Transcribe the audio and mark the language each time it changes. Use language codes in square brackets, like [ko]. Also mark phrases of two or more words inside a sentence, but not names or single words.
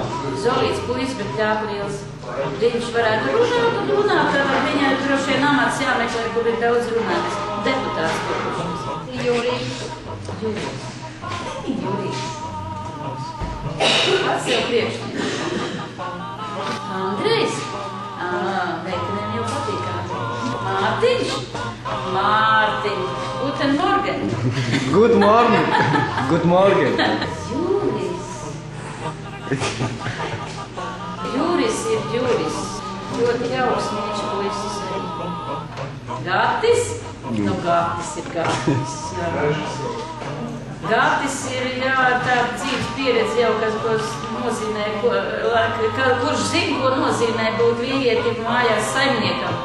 [lv] Zolīts puisis, bet pļāpa liels. Viņš varētu runāt, vai viņai droši vien amats jāmeklē, kur ir daudz runātas. Deputāts kurš. Jurijs. Pats sev priekšnieks. Andrejs. Meitenēm jau patīkā. Mārtiņš. [de] Guten Morgen. [en] Good morning. Good morning. [lv] Juris ir Juris. Ļoti jauks viņš puisis arī. Gatis? Nu, Gatis ir Gatis. Gatis ir, jā, tāda dzīves pieredze jau, kas nozīmē, kurš zina, ko nozīmē būt vīrietim mājās saimniekam.